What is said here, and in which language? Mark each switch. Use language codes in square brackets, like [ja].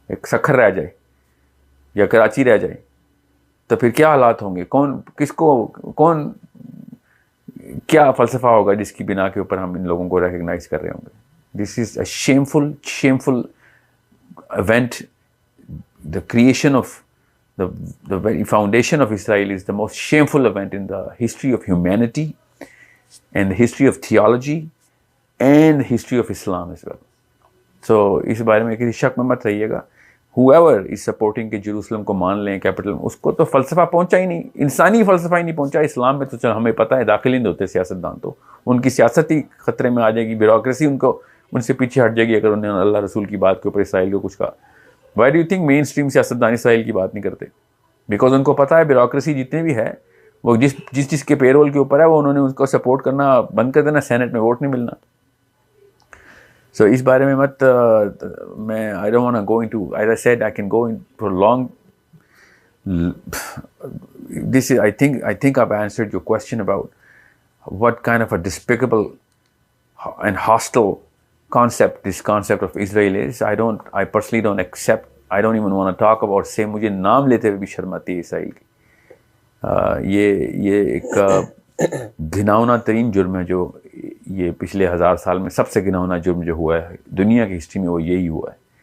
[ur] سکھر رہ جائے یا کراچی رہ جائے، تو پھر کیا حالات ہوں گے؟ کون کیا فلسفہ ہوگا جس کی بنا کے اوپر ہم ان لوگوں کو ریکگنائز کر رہے ہوں گے؟ [en] This is a shameful event. The creation of the very foundation of Israel is the most shameful event in the history of humanity and the history of theology and the history of Islam as well. [ur] So اس بارے میں کسی شک میں مت رہیے گا. [en] whoever is supporting [ur] کہ Jerusalem کو مان لیں کیپٹل، اس کو تو فلسفہ پہنچا ہی نہیں، انسانی فلسفہ ہی نہیں پہنچا. اسلام میں تو چل ہمیں پتہ ہے داخل ہی نہیں ہوتے سیاستدان، تو ان کی سیاست ہی خطرے میں آ جائے گی، بیوروکریسی ان سے پیچھے ہٹ جائے گی اگر انہوں نے اللہ رسول کی بات کے اوپر اسرائیل کو کچھ کہا. [en] why do you think mainstream [ur] سیاستدان اسرائیل کی بات نہیں کرتے؟ بیکاز ان کو پتہ ہے بیوروکریسی جتنے بھی ہے وہ جس کے پے رول کے اوپر ہے، وہ انہوں نے اس کو سپورٹ کرنا بند کر دینا، سینٹ میں ووٹ نہیں ملنا. سو اس بارے میں مت میں [en] I don't want to go into, as I said, I can go in for long. This is, I think I've answered your question about what kind of a despicable and hostile concept this concept of Israel is. I personally don't accept. I don't even want to talk about. [ur] سے مجھے نام لیتے ہوئے بھی شرم آتی ہے اسرائیل کی. یہ ایک گھناؤنا ترین جرم ہے جو یہ پچھلے 1000 سال میں سب سے گھناؤنا جرم جو ہوا ہے دنیا کی ہسٹری میں، وہ یہی ہوا ہے.